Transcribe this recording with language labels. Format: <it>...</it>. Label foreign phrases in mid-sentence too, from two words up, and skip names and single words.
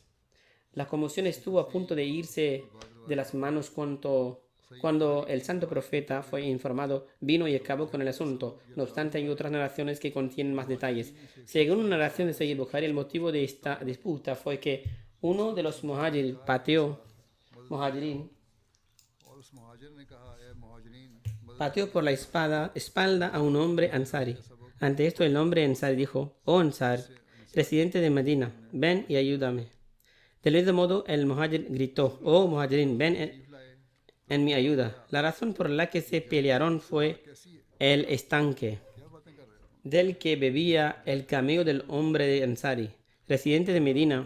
<es>La conmoción estuvo a punto de irse de las manos cuando el santo profeta fue informado, vino y acabó con el asunto. No obstante, hay otras narraciones que contienen más detalles. Según una narración de Sayyid Bukhari, el motivo de esta disputa fue que Uno de los muhajirin</es> <ur>اور اس مہاجر نے کہا اے مہاجرین</ur> <es>pateó por la espalda a un hombre ansari. Ante esto el hombre ansari dijo: Oh Ansar, residente de Medina, ven y ayúdame. Del mismo modo el muhajir gritó: Oh muhajirin, ven en mi ayuda. La razón por la que se pelearon fue el estanque del que bebía el camello del hombre de Ansari, residente de Medina.</es>